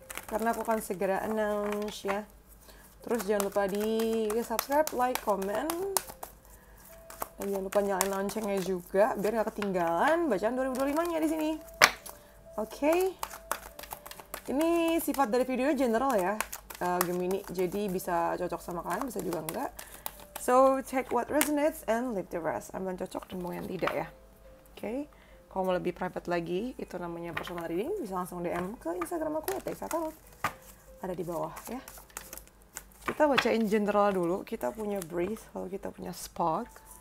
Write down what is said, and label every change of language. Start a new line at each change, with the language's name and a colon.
Indonesian: Karena aku akan segera announce ya. Terus jangan lupa di subscribe, like, comment. Dan jangan lupa nyalain loncengnya juga biar gak ketinggalan bacaan 2025-nya di sini. Oke. Ini sifat dari videonya general ya. Gemini, jadi bisa cocok sama kalian, bisa juga enggak.
English: So, take what resonates and leave the rest.
Indonesian: Ambil yang cocok dan mau yang tidak ya. Oke. Kalau mau lebih private lagi, itu namanya personal reading, bisa langsung DM ke Instagram aku @teisatalk. Ada di bawah ya. Kita bacain general dulu. Kita punya breathe, lalu kita punya spark.